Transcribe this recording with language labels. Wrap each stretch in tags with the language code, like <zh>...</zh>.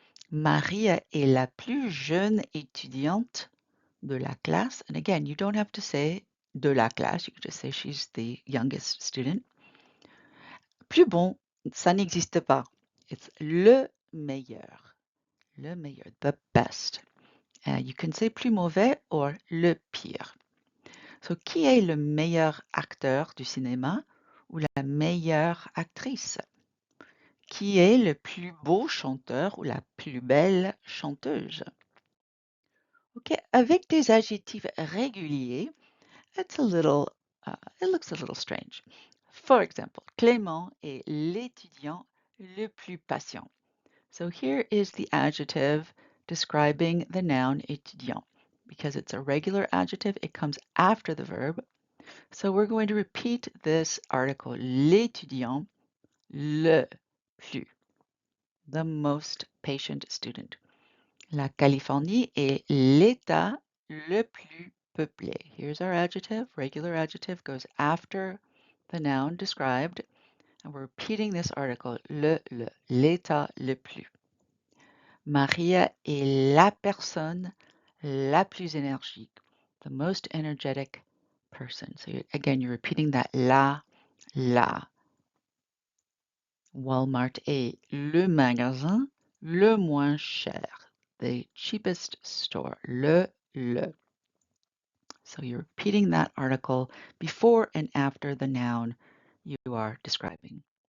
<fr>Maria est la plus jeune étudiante de la classe.</fr> <en>And again, you don't have to say</en> <fr>de la classe,</fr> <en>you can just say she's the youngest student.</en> <fr>Plus bon, ça n'existe pas. It's le meilleur. Le meilleur,</fr> <en>the best. You can say</en> <fr>plus mauvais</fr> <en>or</en> <fr>le pire. So, qui est le meilleur acteur du cinéma ou la meilleure actrice? Qui est le plus beau chanteur ou la plus belle chanteuse?</fr> <en>Ok,</en> <fr>avec des adjectifs réguliers,</fr> <en>it looks a little strange. For example,</en> <fr>Clément est l'étudiant le plus patient.</fr> <en>So here is the adjective describing the noun étudiant. Because it's a regular adjective, it comes after the verb. So we're going to repeat this article,</en> <fr>l'étudiant, le plus,</fr> <en>the most patient student.</en> <fr>La Californie est l'État le plus peuplé.</fr> <en>Here's our adjective, regular adjective goes after the noun described. And we're repeating this article,</en> <fr>l'État le plus. Maria est la personne la plus énergique,</fr> <en>the most energetic person. So again, you're repeating that la.</en> <fr>Walmart est le magasin le moins cher,</fr> <en>the cheapest store,</en> <fr>le.</fr> <en>So you're repeating that article before and after the noun you are describing.</en>